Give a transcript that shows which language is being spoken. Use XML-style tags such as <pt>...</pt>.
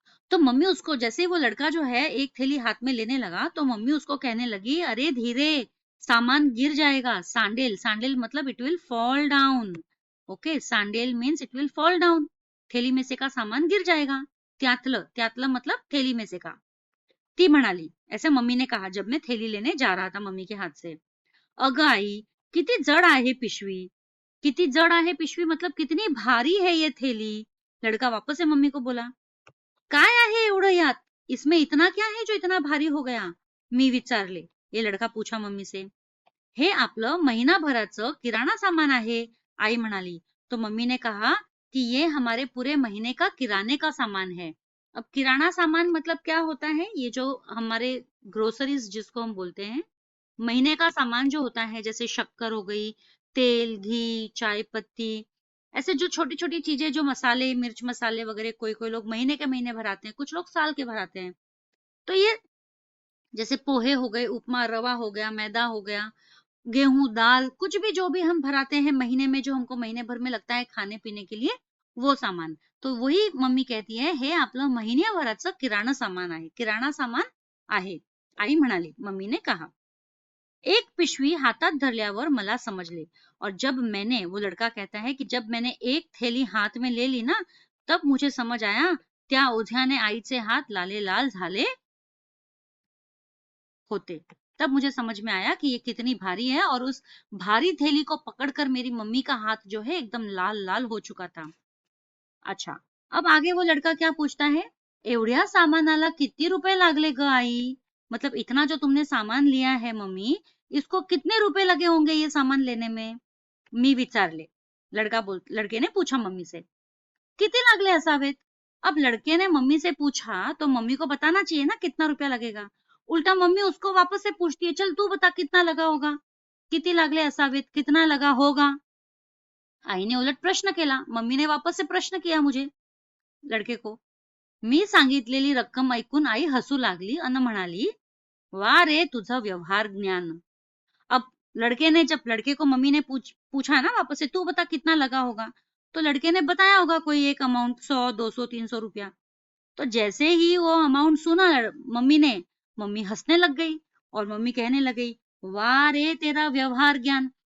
<hi>तो मम्मी उसको, जैसे वो लड़का जो है एक थैली हाथ में लेने लगा तो मम्मी उसको कहने लगी अरे धीरे, सामान गिर जाएगा।</hi> <en>सांडेल, सांडेल मतलब it will fall down. Okay, सांडेल means it will fall down,</en> <hi>थैली में से का सामान गिर जाएगा। त्यातलं, त्यातलं मतलब थैली में से का।</hi> <mr>ती म्हणाली,</mr> <hi>ऐसे मम्मी ने कहा जब मैं थैली लेने जा रहा था मम्मी के हाथ से।</hi> <mr>अगं आई, किती जड आहे पिशवी, किती जड आहे पिशवी</mr> <hi>मतलब कितनी भारी है ये थैली। लड़का वापस से मम्मी को बोला,</hi> <mr>काय आहे एवढं यात?</mr> <hi>इसमें इतना क्या है जो इतना भारी हो गया?</hi> <mr>मी विचारले.</mr> <hi>ये लड़का पूछा मम्मी से.</hi> <mr>हे आपलं महिनाभराचं किराणा सामान आहे, आई म्हणाली.</mr> <hi>तो मम्मी ने कहा कि ये हमारे पूरे महीने का किराने का सामान है. अब किराना सामान मतलब क्या होता है? ये जो हमारे ग्रोसरीज जिसको हम बोलते हैं, महीने का सामान जो होता है, जैसे शक्कर हो गई, तेल, घी, चाय पत्ती, ऐसे जो छोटी छोटी चीजें, जो मसाले, मिर्च मसाले वगैरह, कोई कोई लोग महीने के महीने भराते हैं, कुछ लोग साल के भराते हैं. तो ये जैसे पोहे हो गए, उपमा रवा हो गया, मैदा हो गया, गेहूं, दाल, कुछ भी जो भी हम भराते हैं महीने में, जो हमको महीने भर में लगता है खाने पीने के लिए, वो सामान. तो वही मम्मी कहती है,</hi> <mr>हे आपलं महिन्याभराचं किराणा सामान आहे, किराणा सामान आहे, आई म्हणाली.</mr> <hi>मम्मी ने कहा.</hi> <mr>एक पिशवी हातात धरल्यावर मला समजले.</mr> <hi>और जब मैंने, वो लड़का कहता है कि जब मैंने एक थैली हाथ में ले ली ना, तब मुझे समझ आया,</hi> <mr>त्या ओझ्याने आईचे हात लाले लाल झाले होते.</mr> <hi>तब मुझे समझ में आया कि ये कितनी भारी है, और उस भारी थैली को पकड़कर मेरी मम्मी का हाथ जो है एकदम लाल लाल हो चुका था. अच्छा, अब आगे वो लड़का क्या पूछता है,</hi> <mr>एवढ्या सामानाला किती रुपए लागले ग आई?</mr> <hi>मतलब इतना जो तुमने सामान लिया है मम्मी, इसको कितने रुपए लगे होंगे ये सामान लेने में?</hi> <mr>मी विचारले.</mr> <hi>लड़के ने पूछा मम्मी से.</hi> <mr>किती लागले असावेत?</mr> <hi>अब लड़के ने मम्मी से पूछा तो मम्मी को बताना चाहिए ना कितना रुपया लगेगा. उल्टा मम्मी उसको वापस से पूछती है, चल तू बता कितना लगा होगा,</hi> <mr>किती लागले असावेत,</mr> <hi>कितना लगा होगा.</hi> <mr>आईने उलट प्रश्न केला.</mr> <hi>मम्मीने वापस से प्रश्न किया मुझे, लड़के को. मी सांगितलेली रक्कम ऐकून आई हसू लागली अन म्हणाली, वा रे तुझं व्यवहार ज्ञान. अब जब लड़के को मम्मी ने पूछा ना वापस से, तू बता कितना लगा होगा, तो लड़के ने बताया होगा कोई एक अमाउंट, 100, 200, 300 रुपया. तो जैसे ही वो अमाउंट सुना मम्मी ने, मम्मी हंसने लग गई और मम्मी कहने लगी, वाह रे तेरा व्यवहार ज्ञान.</hi>